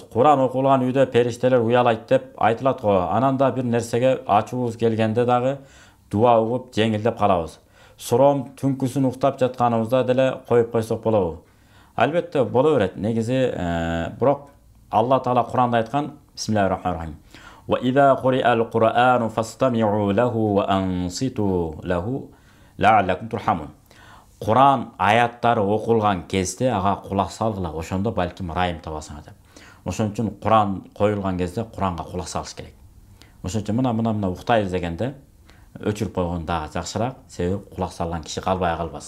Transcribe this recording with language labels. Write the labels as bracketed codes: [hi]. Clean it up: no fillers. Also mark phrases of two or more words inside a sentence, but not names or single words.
[ky] Куран окулган үйдө периштелер уялайт деп айтылат го. Анан да бир нерсеге ачуубуз келгенде дагы дуа угуп жеңилдеп калабыз. Суроом түнкүсүн уктап жатканыбызда деле коюп койсок болобу? Албетте боло берет. Негизи бирок Алла Таала Куранда айткан: [ar] بسم الله الرحمن الرحيم. وإذا قرئ القرآن فاستمعوا له وأنصتوا لعلكم ترحمون. [ky] Куран аяттары окулган кезде ага кулак салгыла, ошондо балким райым табасыңар деп. Ошон үчүн Куран коюлган кезде Куранга кулак салыш керек. Ошон үчүн мына уктайбыз дегенде өчүрүп койгон дагы жакшыраак, себеби кулак салган киши калбай калбасын.